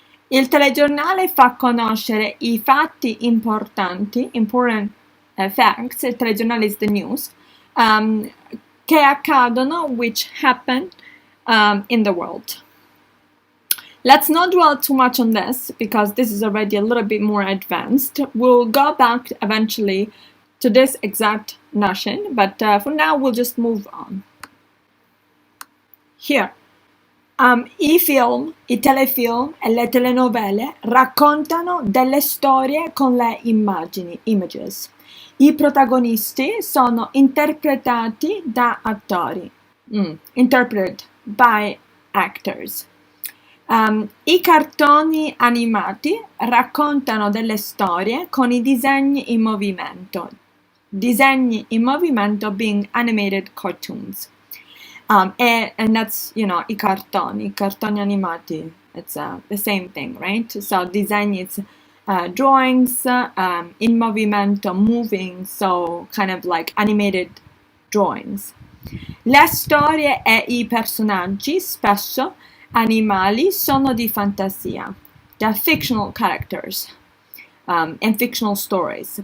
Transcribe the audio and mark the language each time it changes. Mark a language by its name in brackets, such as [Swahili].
[Italian] Il telegiornale fa conoscere I fatti importanti, [English] important facts, [Italian] il telegiornale is the news, che accadono, [English] which happen in the world. Let's not dwell too much on this because this is already a little bit more advanced. We'll go back eventually to this exact notion, but for now we'll just move on. [Italian] Here, i film, i telefilm e le telenovele raccontano delle storie con le immagini, images. I protagonisti sono interpretati da attori, [English] interpreted by actors. [Italian] I cartoni animati raccontano delle storie con i disegni in movimento. Disegni in movimento [English] being animated cartoons. And that's, [Italian] i cartoni animati. [English] It's the same thing, right? So disegni, it's drawings [Italian] in movimento, [English] moving, so kind of like animated drawings. [Italian] Le storie e i personaggi spesso animali sono di fantasia. [English] They're fictional characters and fictional stories.